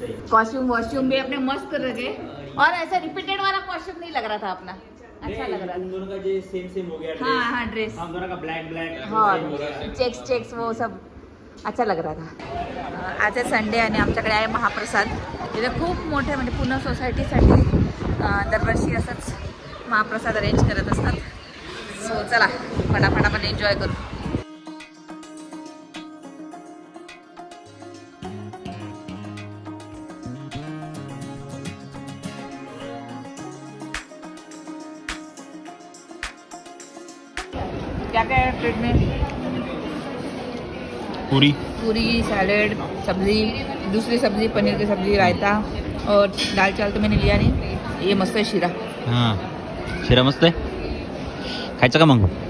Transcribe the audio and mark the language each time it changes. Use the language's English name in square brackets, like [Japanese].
[Hindi] Costume वॉस्ट्यूम भी अपने मस्त रखे और ऐसा रिपीटेड वाला कॉस्ट्यूम नहीं लग रहा था अपना, अच्छा लग रहा था। दोनों का जो सेम हो गया हाँ हाँ ड्रेस, हम दोनों का ब्लॅक हाँ चेक्स वो सब अच्छा लग रहा था। [Marathi] आज आहे संडे आणि आमच्याकडे आहे महाप्रसाद। इथे खूप मोठे म्हणजे पूर्ण सोसायटीसाठी दरवर्षी असंच महाप्रसाद अरेंज करत असतात। सो चला फटाफट आपण एन्जॉय करू। [Hindi] क्या क्या है प्लेट में? पूरी पूरी, सैलेड, सब्जी, दूसरी सब्जी पनीर की सब्जी, रायता और दाल चावल तो मैंने लिया नहीं। ये मस्त है शीरा। [Marathi] हां शिरा मस्त आहे, खायचं का मग?